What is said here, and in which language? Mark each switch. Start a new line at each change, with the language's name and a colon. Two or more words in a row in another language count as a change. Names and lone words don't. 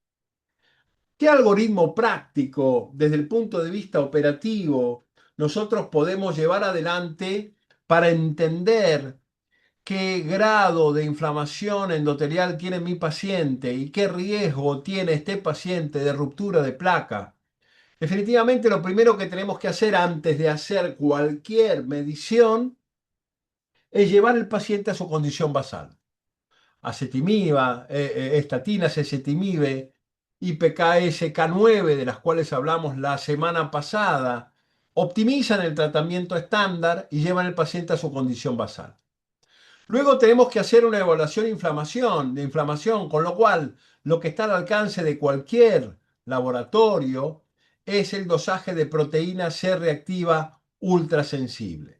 Spanish: ¿Qué algoritmo práctico desde el punto de vista operativo nosotros podemos llevar adelante para entender qué grado de inflamación endotelial tiene mi paciente y qué riesgo tiene este paciente de ruptura de placa. Definitivamente lo primero que tenemos que hacer antes de hacer cualquier medición es llevar al paciente a su condición basal. Acetimib, estatinas, ezetimibe, IPK-S, K9, de las cuales hablamos la semana pasada, optimizan el tratamiento estándar y llevan al paciente a su condición basal. Luego tenemos que hacer una evaluación de inflamación, con lo cual lo que está al alcance de cualquier laboratorio es el dosaje de proteína C reactiva ultrasensible.